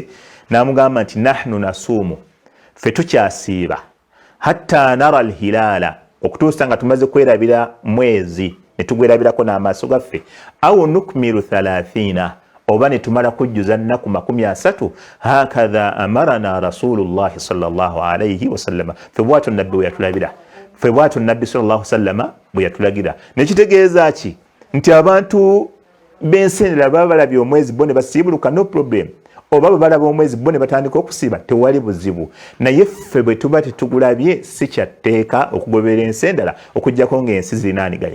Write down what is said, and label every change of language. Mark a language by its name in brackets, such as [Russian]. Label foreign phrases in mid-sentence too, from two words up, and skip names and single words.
[Ganda] N'amugamba nti [Arabic] نحن نصوم, [Ganda] ffe tukyasiiba [Arabic] حتى نرى الهلال, [Ganda] okutuusa nga tumaze kwerabira mwezi ne tugwerabirako n'amaaso gaffe, awo nukmiru 30 oba ne tumala kujjuza nnaku 30. [Arabic] هكذا أمرنا رسول الله صلى الله عليه وسلم, [Ganda] ffe bwatyo nabbi bwe yatulabira, ffe bwatyo nabbi [Arabic] صلى الله سلم [Ganda] bwe yatulagira. Nekitegeeza ki? Nti abantu b'ensendera baba balabye omwezi bo ne basiibuluka, [English] no problem. [Ganda] Oba bwe balaba omwezi bo ne batandika okusiiba, tewali buzibu. Naye ffe bwe tuba tetugulabye si kyatteeka okugobera ensendera okuggyako ng'ensi zirinaanigaye.